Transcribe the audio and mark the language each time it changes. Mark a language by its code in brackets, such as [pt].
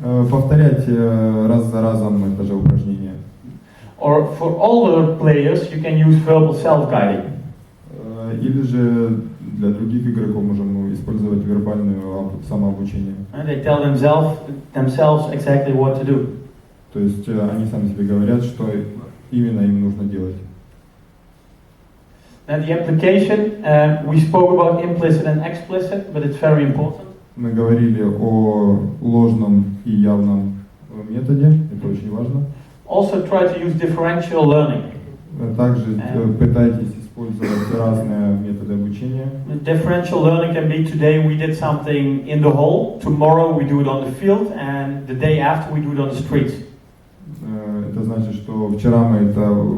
[ru] Повторять раз за разом это же упражнение. [en] Or for older players, you can use verbal self-guiding. [ru] Или же для других игроков можем использовать вербальное самообучение. [en] And they tell themselves exactly what to do. [ru] То есть они сами себе говорят, что именно им нужно делать. [en] Now the application, we spoke about implicit and explicit, but it's very important. [ru] Мы говорили о ложном и явном методе, это очень важно. [en] Also try to use differential learning. [ru] Также пытайтесь использовать разные методы обучения. [en] Differential learning can be today we did something in the hall, tomorrow we do it on the field, and the day after we do it on the streets. [ru] Это значит, что вчера мы это...